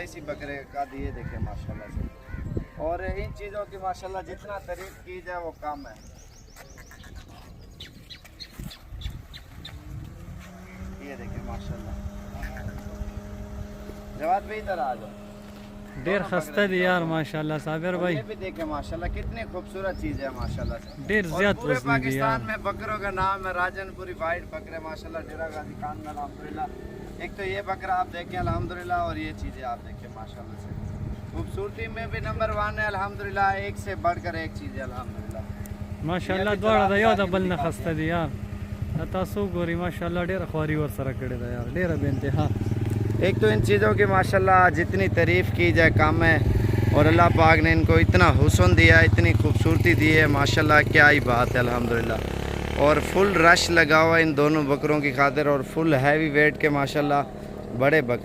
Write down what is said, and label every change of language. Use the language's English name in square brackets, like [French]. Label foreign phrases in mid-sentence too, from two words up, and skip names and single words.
[Hindi] इसी बकरे का कद ये देखें माशाल्लाह से। और इन चीज़ों की माशाल्लाह जितना तारीफ की जाए वो कम है। ये देखें माशाल्लाह। जवाब भी इधर आ जाओ। [Pashto] ډیر خسته دي [Hindi] यार माशाल्लाह साबिर भाई। ये भी देखें माशाल्लाह कितनी खूबसूरत चीज़ है माशाल्लाह से। [Pashto] ډیر زیات पूरे وزن دي पाकिस्तान यार। [Hindi] में बकरों का नाम है राजनपुरी वाइट बकरे माशाल्लाह, डेरा गाजी खान में अल्हम्दुलिल्लाह। एक तो ये बकरा आप देखें अल्हम्दुलिल्लाह, और ये चीज़ें आप देखें माशाल्लाह से। खूबसूरती में भी नंबर 1 है अल्हम्दुलिल्लाह, एक से बढ़कर एक चीज़ है अल्हम्दुलिल्लाह। [Pashto] माशाल्लाह دوړه د یو د بل نه خسته دي यार। تاسو ګوري माशाल्लाह ډیر خواري ور سره کړی دا यार، ډیر به انتها। [Hindi] एक तो इन चीज़ों की माशाल्लाह जितनी तारीफ़ की जाए कम है, और अल्लाह पाक ने इनको इतना हुस्न दिया, इतनी खूबसूरती दी है माशाल्लाह, क्या ही बात है अल्हम्दुलिल्लाह। और फुल रश लगा हुआ इन दोनों बकरों की खातिर, और फुल हैवी वेट के माशाल्लाह बड़े बकरे हैं।